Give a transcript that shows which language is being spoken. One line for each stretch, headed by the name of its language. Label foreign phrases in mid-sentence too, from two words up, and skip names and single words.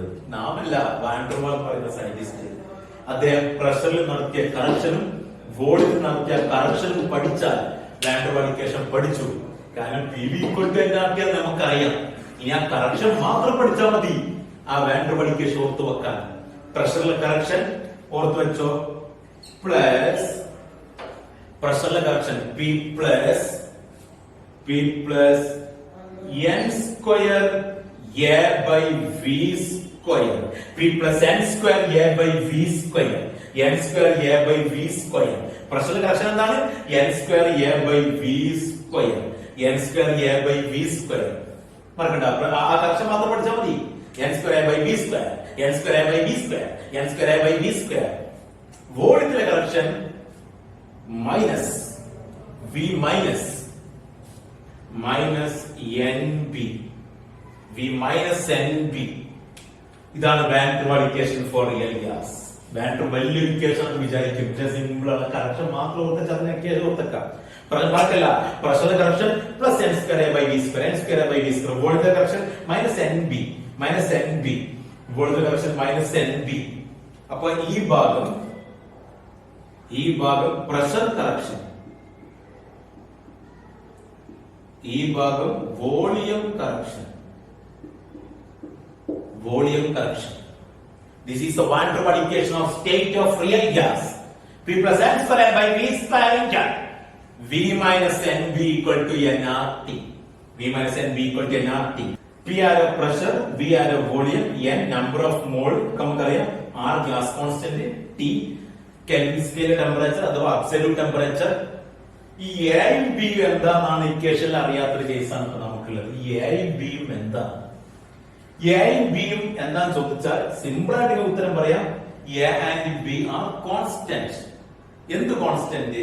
Malayalam: നാമല്ല, വാൻ ഡെർ വാൾ പറയുന്ന സയന്റിസ്റ്റ്. അദ്ദേഹം പ്രഷറിൽ നടത്തിയ കറക്ഷനും വോളിയത്തിൽ നടത്തിയ കറക്ഷനും പഠിച്ചാൽ
English: Van der Waals equation
Malayalam: പഠിച്ചു. കാരണം
English: PV equal to nRT
Malayalam: നമുക്കറിയാം. ഇനി ആ കറക്ഷൻ മാത്രം പഠിച്ചാൽ മതി ആ
English: Van der Waals equation
Malayalam: ഓർത്ത് വെക്കാൻ. പ്രഷറിലെ കറക്ഷൻ ഓർത്ത് വെച്ചോ, പ്ലസ് പ്രഷറിലെ കറക്ഷൻ
English: P plus n square A by V square. P plus n square A by V square. n square A by V square.
Malayalam: പ്രഷറിലെ കറക്ഷൻ എന്താണ്?
English: n square A by V square. n square A by V square.
Malayalam: മറക്കണ്ട, ആ കറക്ഷൻ മാത്രം പഠിച്ചാൽ മതി.
English: n square A by V square. n square A by V square. n square A by V square.
Malayalam: വോളിയത്തിലെ കറക്ഷൻ മൈനസ്
English: V minus NB. V minus NB. ഇതാണ് Van der Waals equation for real gas. Van der Waals equation
Malayalam: എന്ന് വിചാരിക്കും, സിമ്പിൾ ആണ്. കറക്ഷൻ മാത്രം ഓർത്താൽ ഇക്വേഷൻ ഓർത്തേക്കാം.
English: ബാക്കിയല്ല, pressure correction plus n square A by V square. n square A by V square. voltage correction minus NB. voltage correction minus NB.
Malayalam: അപ്പൊ ഈ ഭാഗം
English: pressure correction,
Malayalam: ഈ ഭാഗം
English: volume correction. This is the Van-der-Waals equation of state of real gas. P plus n square by V square into V minus NB equal to nRT. P are a pressure, V are a volume, n number of mole, നമുക്കറിയാം, R gas constant, T Kelvin scale temperature അഥവാ absolute temperature.
Malayalam: ഈ എയും ബിയും എന്താണെന്നാണ് ഇക്വേഷനിൽ അറിയാത്തൊരു കേസാണ് നമുക്കുള്ളത്. ഈ എയും ബിയും എന്താണ്? എയും ബിയും എന്താന്ന് ചോദിച്ചാൽ സിമ്പിൾ ആയിട്ട് ഉത്തരം പറയാം.
English: A and B are constant.
Malayalam: എന്ത് കോൺസ്റ്റന്റ്?